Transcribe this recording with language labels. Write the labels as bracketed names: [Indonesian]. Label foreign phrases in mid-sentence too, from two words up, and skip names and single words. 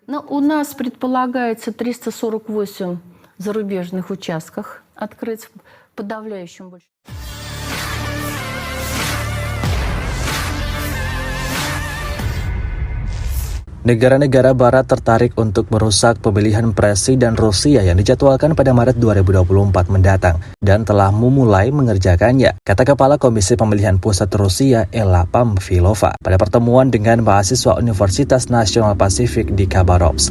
[Russian] Но у нас предполагается 348 зарубежных участках открыть в подавляющем большинстве. [Indonesian] Negara-negara barat tertarik untuk merusak pemilihan presiden Rusia yang dijadwalkan pada Maret 2024 mendatang dan telah memulai mengerjakannya, kata Kepala Komisi Pemilihan Pusat Rusia Ella Pamfilova pada pertemuan dengan mahasiswa Universitas Nasional Pasifik di Khabarovsk.